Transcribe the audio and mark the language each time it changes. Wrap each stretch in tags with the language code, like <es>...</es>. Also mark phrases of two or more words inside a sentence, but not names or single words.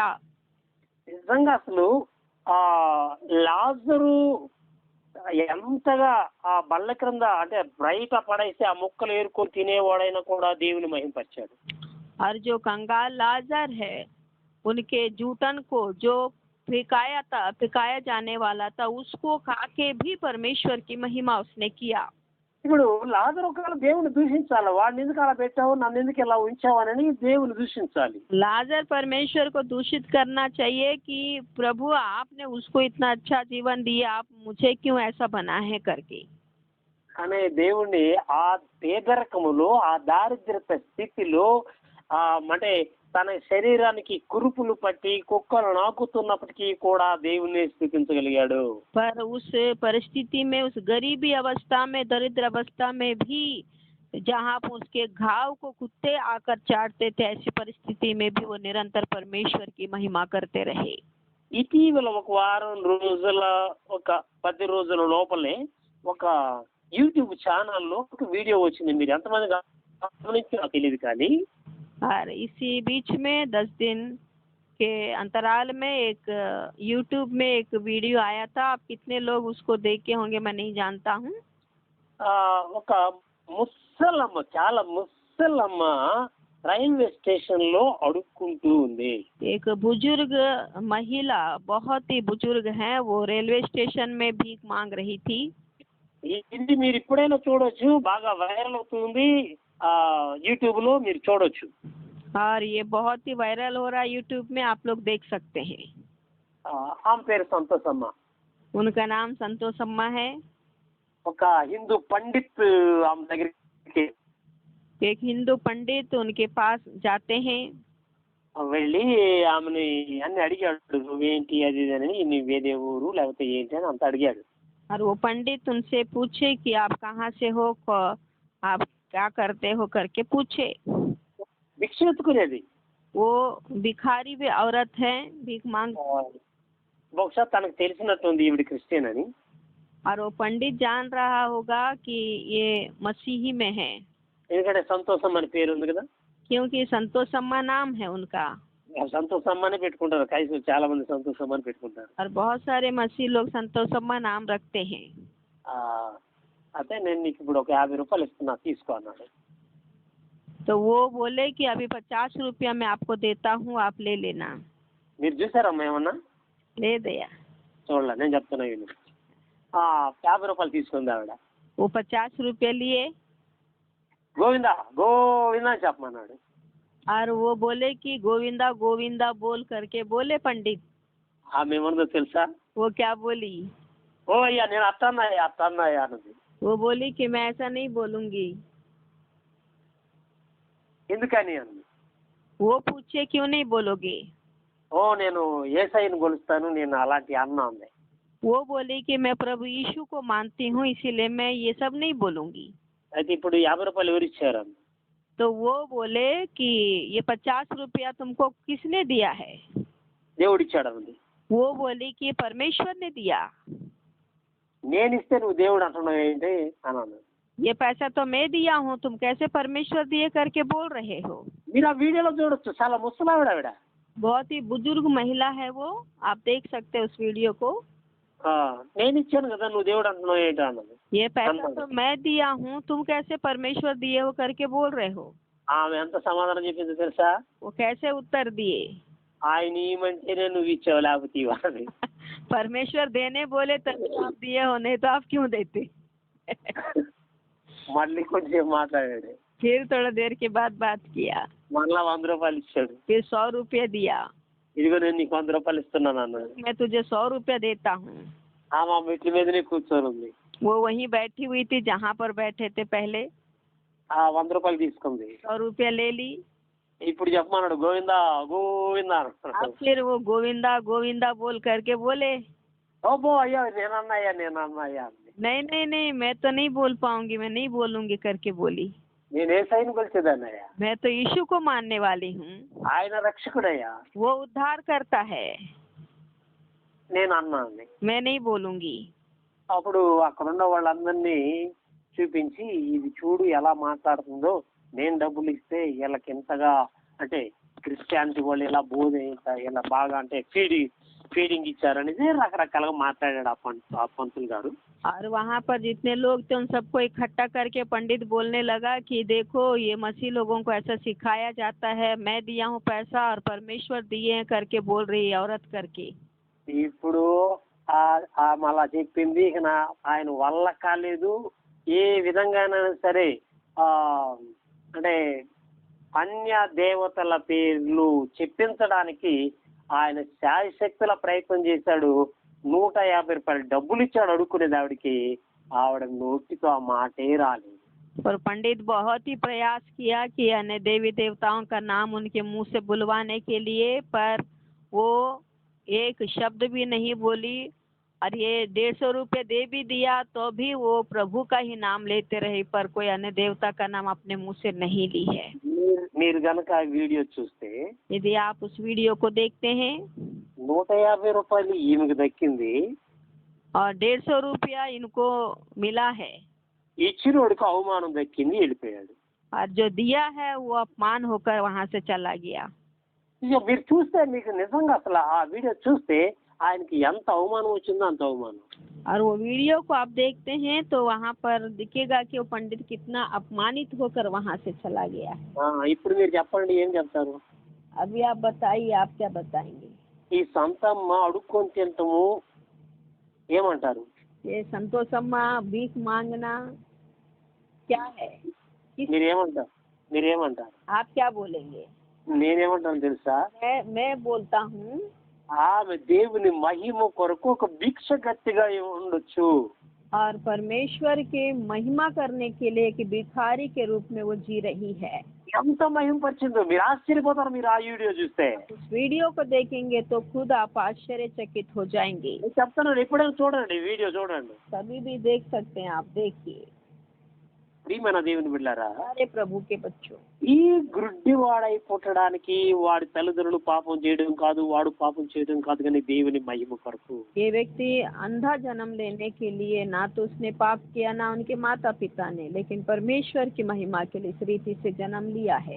<te>నిజంగా అసలు ఆ లాజరు ఎంతగా ఆ బల్ల క్రింద అంటే బయట పడేసి ఆ ముక్కలు ఏరుకొని తినేవాడైనా కూడా దేవుని మహిమపరిచాడు.</te> <hi>और जो कंगाल लाजर है, उनके जूठन को जो फिकाया जाने वाला था, उसको खा के भी परमेश्वर की महिमा उसने किया।</hi> <te>ఇప్పుడు లాజరు ఒకవేళ దేవుని దూషించాలి, వాడిని ఎందుకు అలా పెట్టావు, నన్ను ఎందుకు ఇలా ఉంచావని దేవుని దూషించాలి.</te> <hi>लाजर परमेश्वर को दूषित करना चाहिए कि प्रभु आपने उसको इतना अच्छा जीवन दिया, आप मुझे क्यों ऐसा बना है करके।</hi> <te>కానీ దేవుణ్ణి ఆ పేదరికములో ఆ దారిద్ర్యత స్థితిలో అంటే తన శరీరానికి కురుపులు పట్టి కుక్కలు నాకుతున్నప్పటికీ కూడా దేవుణ్ణి స్థుతించగలిగాడు.</te> <hi>पर उस परिस्थिति में, उस गरीबी अवस्था में, दरिद्र अवस्था में भी, जहाँ पर उसके घाव को कुत्ते आकर चाटते थे, ऐसी परिस्थिति में भी वो निरंतर परमेश्वर की महिमा करते रहे।</hi> <te>ఇటీవల ఒక వారం రోజుల ఒక 10 రోజుల లోపలే ఒక</te> <en>YouTube channel</en> <te>ఒక వీడియో వచ్చింది. మీరు ఎంతమంది గమనించారో నాకు తెలియదు, కానీ</te> <hi>और इसी बीच में 10 दिन के अंतराल में एक यूट्यूब में एक वीडियो आया था। आप कितने लोग उसको देखे होंगे मैं नहीं जानता हूँ।</hi> <te>ఒక ముసలమ్మ, చాలా ముసలమ్మ</te> <en>railway station</en> <te>లో అడుక్కుంటూ ఉంది.</te> <hi>एक बुजुर्ग महिला, बहुत ही बुजुर्ग है, वो</hi> <en>railway station</en> <hi>में भीख मांग रही थी।</hi> <te>ఇది మీరు ఇప్పుడైనా చూడొచ్చు, బాగా వైరల్ అవుతుంది యూట్యూబ్ లో, మీరు చూడొచ్చు.</te> <hi>और ये बहुत ही वायरल हो रहा है यूट्यूब में, आप लोग देख सकते हैं।</hi> <te>ఆమె పేరు సంతోషమ్మ.</te> <hi>उनका नाम संतोषम्मा है।</hi> <te>ఒక హిందూ పండిత్ ఆమె దగ్గరికి</te> <hi>एक हिंदू पंडित उनके पास जाते हैं।</hi> <te>వెళ్ళి ఆమెని అన్ని అడిగాడు, నువ్వేంటి అది ఇది అని, నువ్వేదే ఊరు లేకపోతే ఏంటి అని అంత అడిగాడు.</te> <hi>और वो पंडित उनसे पूछे कि आप कहाँ से हो, आप क्या करते हो करके पूछे।</hi> <te>భిక్ష ఎత్తుకునేది.</te> <hi>वो भिखारी भी औरत है, भीख मांग।</hi> <te>బహుశా తనకు తెలిసినట్టుంది ఈవిడ క్రిస్టియన్ అని.</te> <hi>और वो पंडित जान रहा होगा कि ये मसीही में है,</hi> <te>ఎందుకంటే సంతోషం అని పేరు ఉంది కదా,</te> <hi>क्योंकि संतोषम्मा नाम है उनका।</hi> <te>సంతోషమ్మ అని పెట్టుకుంటారు, క్రైస్తవులు చాలా మంది సంతోషమ్మ అని పెట్టుకుంటారు.</te> <hi>और बहुत सारे मसीह लोग संतोषम्मा नाम रखते हैं।</hi> <te>అదే నేను నీకు ఇప్పుడు ఒక 50 రూపాయలు ఇస్తున్నా, తీసుకో అన్నాడు.</te> <hi>तो वो बोले कि अभी 50 रुपया मैं आपको देता हूँ, आप ले लेना।</hi> <te>మీరు చూసారమ్మా ఏమన్నా?</te> <hi>ले दिया।</hi> <te>చూడలే, నేను చెప్తున్నా విను. 50 రూపాయలు తీసుకుంది ఆవిడ.</te> <hi>वो 50 रुपये लिए</hi> <te>గోవిందా గోవిందా అని చెప్పమన్నాడు.</te> <hi>और वो बोले कि गोविंदा गोविंदा बोल करके बोले पंडित।</hi> <te>ఆమె ఏమన్నదో తెలుసా?</te> <hi>वो क्या बोली?</hi> <te>ఓ అయ్యా నేను అత్తన్నయ్యా అన్నది.</te> <hi>वो बोली कि मैं ऐसा नहीं बोलूंगी।</hi> <te>ఎందుకని అన్నది.</te> <hi>वो पूछे क्यों नहीं बोलोगे?</hi> <te>ఓ నేను యేసయ్యను కొలుస్తాను, నేను అలాంటి అన్న అంది.</te> <hi>वो बोली कि मैं प्रभु यीशु को मानती हूँ, इसीलिए मैं ये सब नहीं बोलूंगी।</hi> <te>అయితే ఇప్పుడు 50 రూపాయలు ఎవరు ఇచ్చారు అన్న.</te> <hi>तो वो बोले कि ये 50 रुपया तुमको किसने दिया है?</hi> <te>దేవుడు ఇచ్చాడు అన్నది.</te> <hi>वो बोली कि परमेश्वर ने दिया।</hi> <te>నేను ఇస్తే నువ్వు దేవుడు అంటున్నావు ఏంటి అని అన్నది.</te> <hi>ये पैसा तो मैं दिया हूँ, तुम कैसे परमेश्वर दिए करके बोल रहे हो?</hi> <te>మీరు ఆ వీడియోలో చూడొచ్చు, చాలా ముసలావిడ ఆవిడ.</te> <hi>बहुत ही बुजुर्ग महिला है वो, आप देख सकते हैं उस वीडियो को।</hi> <te>నేను ఇచ్చాను కదా, నువ్వు దేవుడు అంటున్నావు ఏంటి అన్నది.</te> <hi>ये पैसा तो मैं दिया हूँ, तुम कैसे परमेश्वर दिए हो करके बोल रहे हो?</hi> <te>ఆమె ఎంత సమాధానం చెప్పిందో తెలుసా?</te> <hi>वो कैसे उत्तर दिए?</hi> <te>ఆయన ఈ మంచినే నువ్వు ఇచ్చావు లేకపోతే ఇవ్వాలి.</te> <hi>परमेश्वर देने बोले तभी आप दिए हो, नहीं तो आप क्यों देते?</hi> <te>మళ్ళీ కొంచెం మాట్లాడాడు.</te> <hi>फिर थोड़ा देर के बाद बात किया,</hi> <te>మళ్ళా 100 రూపాయలు ఇచ్చాడు.</te> <hi>फिर 100 रुपये दिया।</hi> <te>ఇదిగో నేను నీకు 100 రూపాయలు ఇస్తున్నాను అన్నాడు.</te> <hi>मैं तुझे 100 रुपये देता हूँ।</hi> <te>ఆమె ఆ మెట్ల మీదనే కూర్చొని ఉంది.</te> <hi>वो वहीं बैठी हुई थी जहाँ पर बैठे थे पहले।</hi> <te>ఆ 100 రూపాయలు తీసుకుంది.</te> <hi>100 रुपये ले ली।</hi> <te>ఇప్పుడు చెప్పమన్నాడు, గోవిందా గోవిందా</te> <hi>अब</hi> <te>అన్నాడు.</te> <hi>फिर वो गोविंदा गोविंदा बोल करके बोले,</hi> <te>ఓబో అయ్యో నేనన్నాయా అంది.</te> <hi>नहीं नहीं नहीं, मैं तो नहीं बोल पाऊंगी, मैं नहीं बोलूंगी करके बोली।</hi> <te>నేను ఏసైని కొలిచేదాన్నయ్యా,</te> <hi>मैं तो यीशु को मानने वाली हूँ,</hi> <te>ఆయన రక్షకుడయ్యా,</te> <hi>वो उद्धार करता है,</hi> <te>నేను అన్నాను.</te> <hi>मैं नहीं बोलूंगी।</hi> <te>అప్పుడు అక్కడున్న వాళ్ళందరినీ చూపించి, ఇది చూడు ఎలా మాట్లాడుతుందో, నేను డబ్బులు ఇస్తే వీళ్ళకి ఎంతగా అంటే క్రిస్టియానిటీ వాళ్ళు ఇలా బోధ ఇలా బాగా అంటే ఫీడింగ్ ఇచ్చారనేది రకరకాలుగా మాట్లాడాడు ఆ పంతులు గారు.</te> <hi>और वहाँ पर जितने लोग थे उन सबको इकट्ठा करके पंडित बोलने लगा कि देखो ये मसीह लोगों को ऐसा सिखाया जाता है, मैं दिया हूँ पैसा और परमेश्वर दिए हैं करके बोल रही है औरत करके।</hi> <te>ఇప్పుడు అలా చెప్పింది ఇక ఆయన వల్ల కాలేదు. ఏ విధంగానైనా సరే అంటే అన్య దేవతల పేర్లు చెప్పించడానికి ఆయన శాయశక్తుల ప్రయత్నం చేశాడు. 150 రూపాయలు డబ్బులు ఇచ్చాడు అడుక్కునేది ఆవిడకి. ఆవిడ నోటితో ఆ మాటే రాలేదు.</te> <hi>और पंडित बहुत ही प्रयास किया कि अन्य देवी देवताओं का नाम उनके मुंह से बुलवाने के लिए, पर वो एक शब्द भी नहीं बोली। और ये 150 रुपये दे भी दिया तो भी वो प्रभु का ही नाम लेते रहे, पर कोई अन्य देवता का नाम अपने मुंह से नहीं ली है।</hi> <te>మీరు గనక ఆ వీడియో చూస్తే,</te> <hi>यदि आप उस वीडियो को देखते हैं,</hi> <te>150 రూపాయలు ఈమెకు దక్కింది,</te> <hi>और 150 रुपया इनको मिला है,</hi> <te>ఇచ్చినోడికి అవమానం దక్కింది, వెళ్ళిపోయాడు.</te> <hi>और जो दिया है वो अपमान होकर वहाँ से चला गया।</hi> <te>ఇక మీరు చూస్తే మీకు నిజంగా అసలు ఆ వీడియో చూస్తే ఆయనకి ఎంత అవమానం వచ్చిందో అంత అవమానం.</te> <hi>और वो वीडियो को आप देखते हैं तो वहाँ पर दिखेगा कि वो पंडित कितना अपमानित होकर वहाँ से चला गया।</hi> <te>ఇప్పుడు మీరు చెప్పండి, ఏం చెప్తారు?</te> <hi>अभी आप बताइए, आप क्या बताएंगे?</hi> <te>ఈ సంతమ్మ అడుక్కొని తింటము ఏమంటారు?</te> <hi>ये संतोषम्मा भीख मांगना क्या है?</hi> <te>మీరేమంటారు?</te> <hi>आप क्या बोलेंगे?</hi> <te>నేనేమంటాను తెలుసా?</te> <hi>मैं बोलता हूँ,</hi> <te>ఆమె దేవుని మహిమ కొరకు ఒక భిక్షగత్తిగా ఉండొచ్చు,</te> <hi>और परमेश्वर के महिमा करने के लिए कि भिखारी के रूप में वो जी रही है।</hi> <te>ఎంత మహిమపరిచిందో మీరు ఆశ్చర్యపోతారు మీరు ఆ వీడియో చూస్తే.</te> <hi>उस वीडियो को देखेंगे तो खुद आप आश्चर्यचकित हो जाएंगे।</hi> <te>నేను చెప్తాను, ఎప్పుడైనా చూడండి, వీడియో చూడండి.</te> <hi>कभी भी देख सकते हैं, आप देखिए।</hi> <te>ప్రియమైన దేవుని బిడ్డలారా,</te> <hi>सारे प्रभु के बच्चों,</hi> <te>ఈ గుడ్డివాడై పుట్టడానికి వాడి తల్లిదండ్రులు పాపం చేయడం కాదు, వాడు పాపం చేయడం కాదు, కానీ దేవుని మహిమ కొరకు.</te> <hi>ये व्यक्ति अंधा जन्म लेने के लिए ना तो उसने पाप किया ना उनके माता पिता ने, लेकिन परमेश्वर की महिमा के लिए इस रीति से जन्म लिया है।</hi>